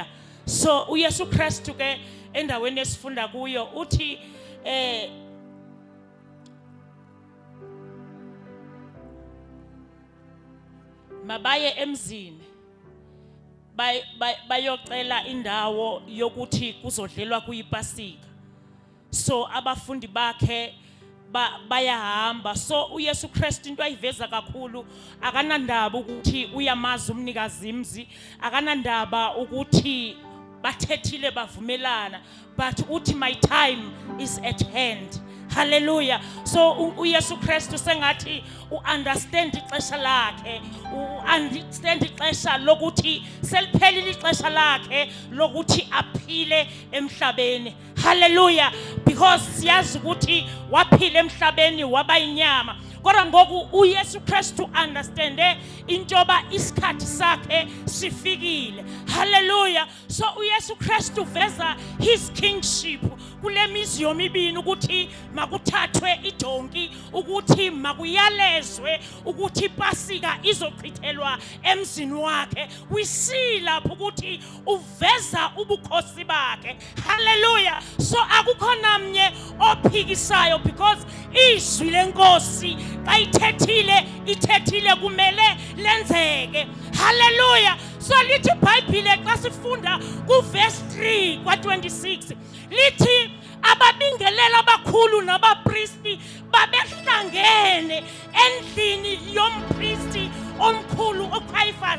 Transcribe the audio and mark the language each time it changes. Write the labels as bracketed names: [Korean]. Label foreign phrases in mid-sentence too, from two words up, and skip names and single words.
[Xhosa] So uYesu Kristu ke endaweni esifunda kuyo uthi mabaye emzini bayocela indawo yokuthi kuzodlelwa kuyipasika. So abafundi bakhe bayahamba. So uYesu Kristu into ayiveza kakhulu, akanandaba ukuthi uyamazi umnikazi imzi, akanandaba ukuthi bathethile bavumelana, but uthi [English] my time is at hand. [Xhosa] Hallelujah. So uYesu Kristu sengathi uunderstand ixesha lakhe, uunderstand ixesha lokuthi seliphelile ixesha lakhe lokuthi aphile emhlabeni. Hallelujah. Because siyazi ukuthi waphila emhlabeni waba inyama, kodwa ngoku uYesu Kristu understande intoba isikhathi sakhe sifikile. Hallelujah. So uYesu Kristu veza [English] his kingship [Xhosa] kule mizi yomibini ukuthi makuthathwe idonki, ukuthi makuyalezwe ukuthi ipasika izochithelwa emzini wakhe. [English] We see [Xhosa] lapho ukuthi uveza ubukhosi bakhe. Hallelujah. So akukho namnye ophikisayo, because izwi lenkosi xa ithethile kumele lenzeke. Hallelujah. So lithi iBhayibhile xa sifunda ku verse 3 kwa26 lithi ababingelela abakhulu nabapristi babehlangene endlini yompristi omkhulu uCaiphas.